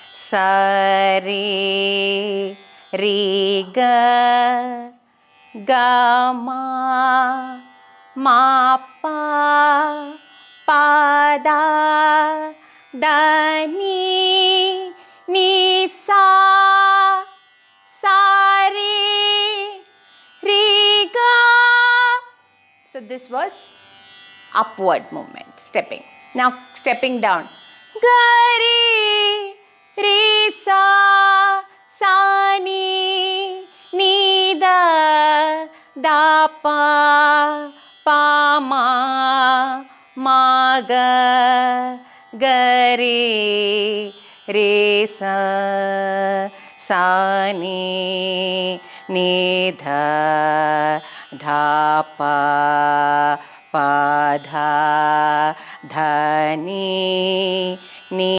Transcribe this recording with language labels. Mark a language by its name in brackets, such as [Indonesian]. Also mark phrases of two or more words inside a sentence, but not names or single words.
[English] ಸರಿ ರೀ ಗ ಗ ಮ ಮ ಪ ದ ದ ನೀ ಸಾ ರಿ ga. So this was upward movement, stepping. Now stepping down. Ga re sa ni da pa ma ga re sa ni dha pa dha ni